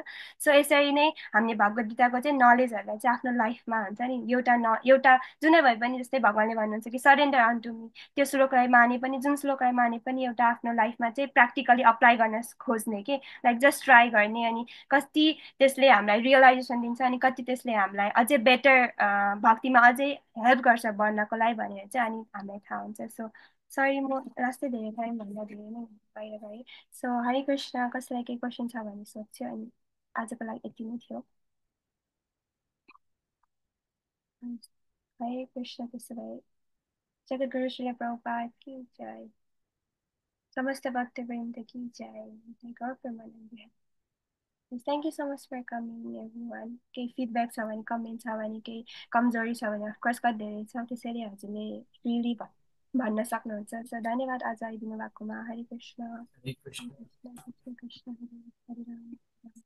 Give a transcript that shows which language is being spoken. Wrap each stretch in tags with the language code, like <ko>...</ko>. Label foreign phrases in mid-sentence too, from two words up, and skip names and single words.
<ne>सो यसरी नै हामीले भगवत गीताको चाहिँ नलेजहरूलाई चाहिँ आफ्नो लाइफमा हुन्छ नि एउटा जुनै भए पनि जस्तै भगवान्ले भन्नुहुन्छ कि</ne> <en>surrender unto me,</en> <ne>त्यो श्लोकलाई माने पनि जुन श्लोकलाई माने पनि एउटा आफ्नो लाइफमा चाहिँ</ne> <en>practically apply</en> <ne>गर्न खोज्ने के,</ne> <en>like just try</en> <ne>गर्ने। अनि कति त्यसले हामीलाई रियलाइजेसन दिन्छ अनि कति त्यसले हामीलाई अझै बेटर भक्तिमा अझै हेल्प गर्छ बढ्नको लागि भनेर चाहिँ अनि हामीलाई थाहा हुन्छ।</ne> <en>so sorry</en> <ne>म लास्टै धेरै टाइम भन्दा धेरै नै बाहिर गएँ।</ne> <sa>सो हरे कृष्ण,</sa> <ne>कसैलाई केही क्वेसन छ भने सोध्छु। अनि आजको लागि यति नै थियो।</ne> <sa>हरे कृष्ण।</sa> <hi>त्यसो भए जगद्गुरु श्री प्रभुपाद की जय, समस्त भक्तवृन्द की जय, गौर प्रेमानंद।</hi> <en>Thank you so much for coming everyone.</en> <ne>केही फिडब्याक छ भने, कमेन्ट छ भने, केही कमजोरी छ भने अफकोर्स कति धेरै छ त्यसरी हजुरले फ्रिली भन्न सक्नुहुन्छ। सो धन्यवाद आज आइदिनु भएकोमा।</ne> <sa>हरे कृष्ण। हरे कृष्ण। हरे कृष्ण, कृष्ण कृष्ण, हरे हरे, हरे राम।</sa>